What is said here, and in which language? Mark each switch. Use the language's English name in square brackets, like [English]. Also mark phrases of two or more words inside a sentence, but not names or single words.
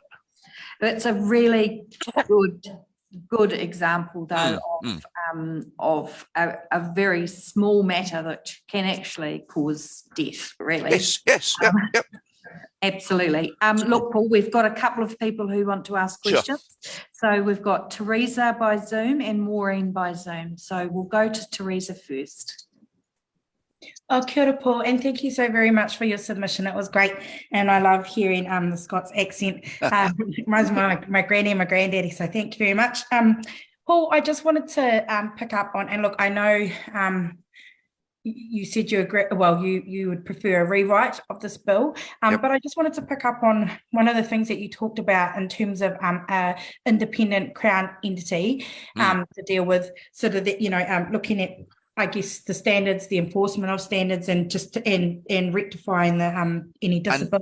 [English] It's a really good example, though, of a very small matter that can actually cause death, really. Yes, yep. Absolutely. Look, Paul, we've got a couple of people who want to ask questions. Sure. So we've got Teresa by Zoom and Maureen by Zoom. So we'll go to Teresa first. [Māori] Oh, kia ora, [English] Paul, and thank you so very much for your submission. It was great, and I love hearing the Scots accent. Reminds me of my granny and my granddaddy, so thank you very much. Paul, I just wanted to pick up on, and look, I know you said you agree, well, you would prefer a rewrite of this bill, but I just wanted to pick up on one of the things that you talked about in terms of independent Crown entity to deal with sort of the, looking at I guess the standards, the enforcement of standards, and just and rectifying the any disability